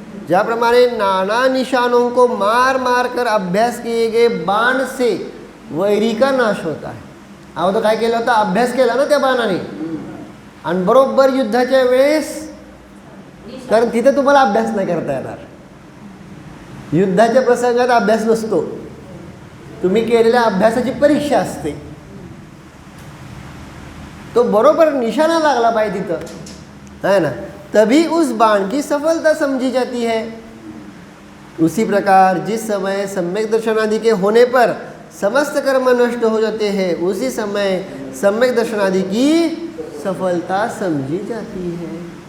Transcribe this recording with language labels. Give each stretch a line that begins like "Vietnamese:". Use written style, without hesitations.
Hindi: ज्याप्रमाणे नाना निशानों को मार मार कर अभ्यास किए गए बाण से वैरी का नाश होता है.
Marathi: अगोदर काय केलं होतं, अभ्यास केला ना त्या बाणाने, आणि बरोबर युद्धाच्या वेळेस, कारण तिथे तुम्हाला अभ्यास नाही करता येणार. युद्धाच्या प्रसंगात अभ्यास नसतो, तुम्ही केलेल्या अभ्यासाची परीक्षा असते. तो बरोबर निशाना लागला पाहिजे तिथं,
Hindi: है ना, तभी उस बाण की सफलता समझी जाती है. उसी प्रकार जिस समय सम्यक दर्शनादि के होने पर समस्त कर्म नष्ट हो जाते हैं, उसी समय सम्यक दर्शनादि की सफलता समझी जाती है.